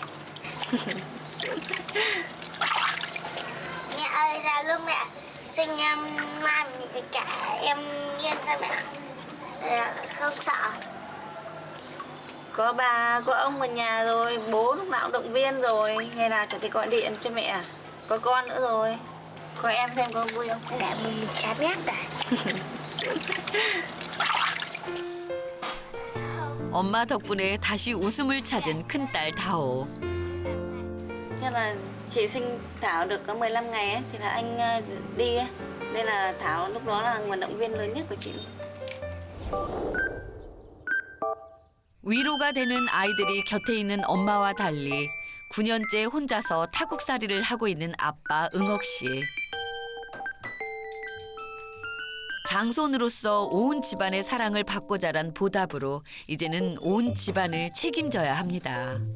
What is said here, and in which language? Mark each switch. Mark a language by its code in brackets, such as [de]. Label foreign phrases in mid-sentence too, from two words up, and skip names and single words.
[vi] Mẹ ơi, sao lúc mẹ sinh em Nam với cả em Yên sao mẹ không sợ? Có bà, có ông ở nhà rồi, bố lúc nào cũng động viên rồi. Ngày nào chủ tịch gọi điện cho mẹ. Có con nữa rồi. Có em thêm có vui không? Để mình chán ghét à? [ko] 엄마 덕분에 다시 웃음을 찾은 큰딸 다오. [vi] Chắc là chị sinh Thảo được có 15 ngày ấy, thì là anh đi ấy. Nên là Thảo lúc đó là nguồn động viên lớn nhất của chị. [ko] 위로가 되는 아이들이 곁에 있는 엄마와 달리 9년째 혼자서 타국살이를 하고 있는 아빠 응옥 씨. 장손으로서 온 집안의 사랑을 받고 자란 보답으로 이제는 온 집안을 책임져야 합니다.